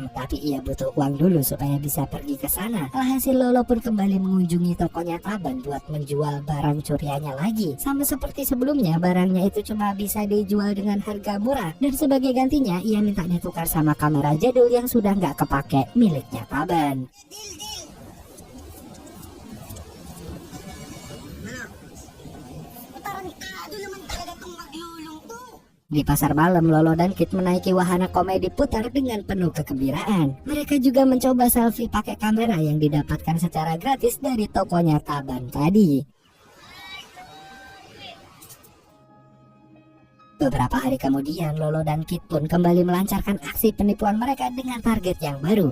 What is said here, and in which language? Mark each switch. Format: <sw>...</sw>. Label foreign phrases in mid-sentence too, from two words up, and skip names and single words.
<id>Tapi ia butuh uang dulu supaya bisa pergi ke sana. Alhasil Lolo pun kembali mengunjungi tokonya Taban buat menjual barang curiannya lagi. Sama seperti sebelumnya, barangnya itu cuma bisa dijual dengan harga murah. Dan sebagai gantinya, ia minta ditukar sama kamera jadul yang sudah nggak kepake miliknya Taban.</id> <tl>Tarantado naman talaga itong maglulong to.</tl> <id>Di pasar malam, Lolo dan Kit menaiki wahana komedi putar dengan penuh kegembiraan. Mereka juga mencoba selfie pakai kamera yang didapatkan secara gratis dari tokonya Taban tadi. Beberapa hari kemudian, Lolo dan Kit pun kembali melancarkan aksi penipuan mereka dengan target yang baru.</id>